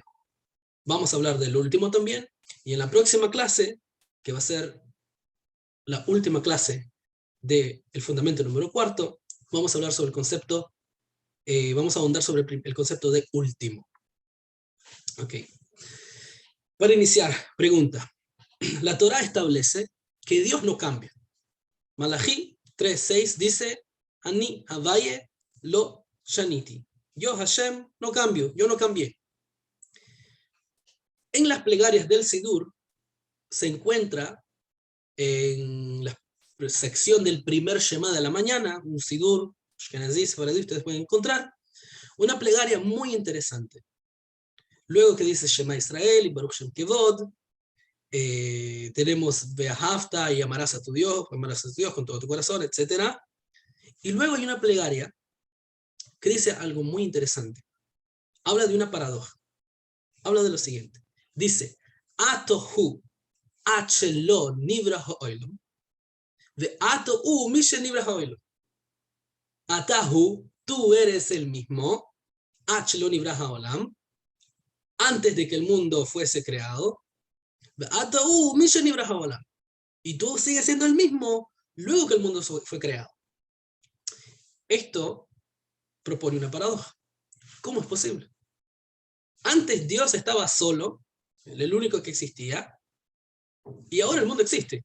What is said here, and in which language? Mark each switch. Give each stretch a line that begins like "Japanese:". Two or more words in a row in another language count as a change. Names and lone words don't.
Spanish: Vamos a hablar del último también, y en la próxima clase, que va a ser la última clase del fundamento número 4, vamos a hablar sobre el concepto, vamos a ahondar sobre el concepto de último. Ok. Para iniciar, pregunta. La Torá establece que Dios no cambia.
Hebrew: Malachi 3:6 dice, אני הוי"ה לא שניתי.
Spanish: Yo, Hashem, no cambio, yo no cambié. En las plegarias del Sidur se encuentra en la sección del primer Shema de la mañana, un Sidur, ustedes pueden encontrar, una plegaria muy interesante. Luego que dice Shema Israel y Baruch Shem Kevod, tenemos Beahavta y amarás a tu Dios con todo tu corazón, etc. Y luego hay una plegaria que dice algo muy interesante. Habla de una paradoja. Habla de lo siguiente. Dice,
Hebrew: אתה הוא עד שלא נברא העולם, ואתה הוא משנברא העולם. Atahu,
Spanish: tú eres el mismo,
Hebrew: עד שלא נברא העולם,
Spanish: antes de que el mundo fuese creado,
Hebrew: ואתה הוא משנברא העולם.
Spanish: Y tú sigues siendo el mismo luego que el mundo fue creado. Esto propone una paradoja. ¿Cómo es posible? Antes Dios estaba solo, el único que existía, y ahora el mundo existe.